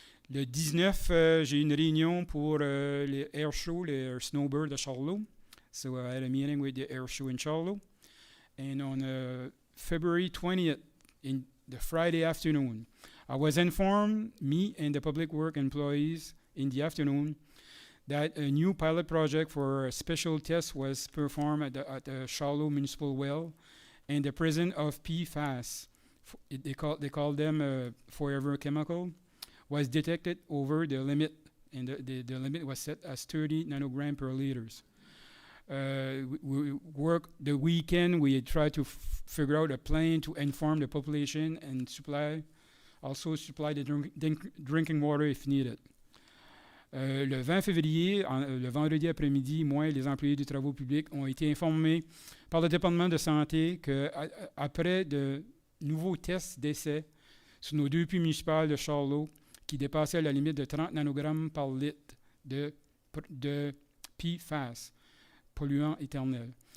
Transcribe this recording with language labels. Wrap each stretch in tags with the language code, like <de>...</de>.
<fr>Le 19, j'ai eu une réunion pour les air shows, les snowbirds de Charlot.</fr> <en>So I had a meeting with the air show in Charlot. And on February 20th, in the Friday afternoon, I was informed, me and the public work employees in the afternoon, that a new pilot project for a special test was performed at the Charlot Municipal Well, and the presence of PFAS, they call them forever chemical, was detected over the limit, and the limit was set as 30 nanogram per liters. We worked the weekend. We tried to figure out a plan to inform the population and supply the drinking water if needed.</en> <fr>Le 20 février, le vendredi après-midi, moi et les employés des travaux publics ont été informés par le département de santé qu'après de nouveaux tests d'essai sur nos 2 puits municipaux de Charlot qui dépassaient la limite de 30 nanogrammes par litre de PFAS, polluant éternel.</fr>